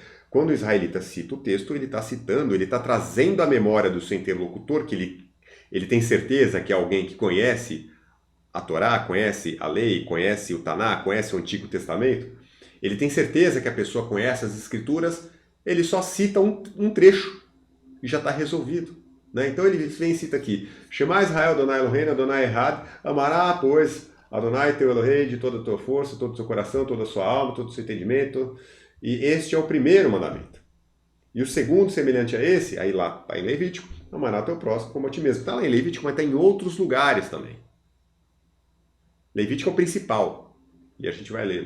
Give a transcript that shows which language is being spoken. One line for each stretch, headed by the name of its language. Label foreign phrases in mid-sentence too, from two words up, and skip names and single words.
Portuguese: Quando o israelita cita o texto, ele está citando, ele está trazendo à memória do seu interlocutor, que ele tem certeza que é alguém que conhece a Torá, conhece a lei, conhece o Taná, conhece o Antigo Testamento, ele tem certeza que a pessoa conhece as Escrituras, ele só cita um trecho e já está resolvido. Né? Então ele vem e cita aqui,
Hebrew: שמע ישראל, אדוני אלוהינו, אדוני אחד,
Portuguese: amará, pois, Adonai teu Elohei de toda a tua força, todo o seu coração, toda a sua alma, todo o seu entendimento. E este é o primeiro mandamento. E o segundo, semelhante a esse, aí lá está em Levítico, amará teu próximo como a ti mesmo. Está lá em Levítico, mas está em outros lugares também. Levítico é o principal, e a gente vai ler.